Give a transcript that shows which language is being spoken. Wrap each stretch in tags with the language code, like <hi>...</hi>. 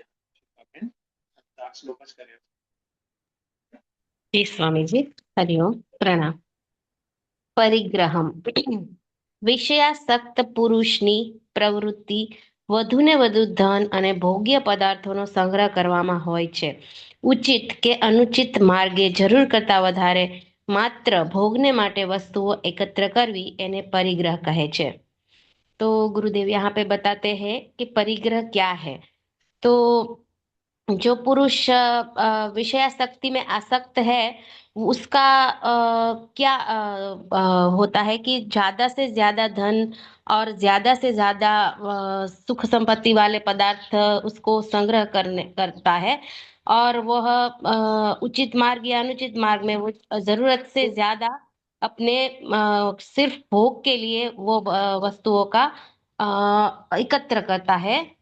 <gu>शिल्पा बहन આ શ્લોક જ કર્યો.</gu> <hi>जी स्वामी जी, हरिओम, प्रणाम।</hi> <gu>परिग्रहम વિષયાસક્ત પુરુષની પ્રવૃત્તિ વધુને વધુ ધન અને ભોગ્ય પદાર્થોનો સંગ્રહ કરવામાં હોય છે. ઉચિત કે અનુચિત માર્ગે જરૂર કરતા વધારે માત્ર ભોગને માટે વસ્તુઓ એકત્ર કરવી એને પરિગ્રહ કહે છે.</gu> <hi>तो गुरुदेव यहाँ पे बताते हैं कि परिग्रह क्या है। तो जो पुरुष विषयासक्ति में आसक्त है उसका क्या होता है कि ज्यादा से ज्यादा धन और ज्यादा से ज्यादा सुख संपत्ति वाले पदार्थ उसको संग्रह करता है, और वह उचित मार्ग या अनुचित मार्ग में वो जरूरत से ज्यादा अपने सिर्फ भोग के लिए वो वस्तुओं का एकत्र करता है।</hi>